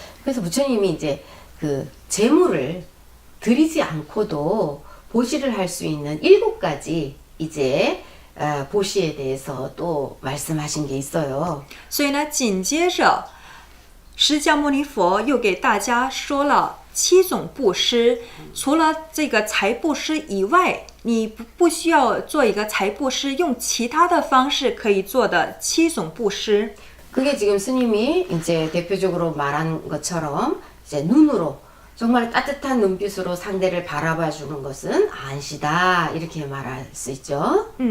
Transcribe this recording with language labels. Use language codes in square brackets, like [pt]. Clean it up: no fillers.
[ko] 그래서 부처님이 이제 그 재물을 드리지 않고도 보시를 할 수 있는 7가지 이제 보시에 대해서 또 말씀하신 게 있어요. [zh] 所以呢，紧接着释迦牟尼佛又给大家说了7种布施，除了这个财布施以外，你不需要做一个财布施，用其他的方式可以做的7种布施。 [ko] 그게 지금 스님이 이제 대표적으로 말한 것처럼 이제 눈으로 정말 따뜻한 눈빛으로 상대를 바라봐 주는 것은 안시다 이렇게 말할 수 있죠.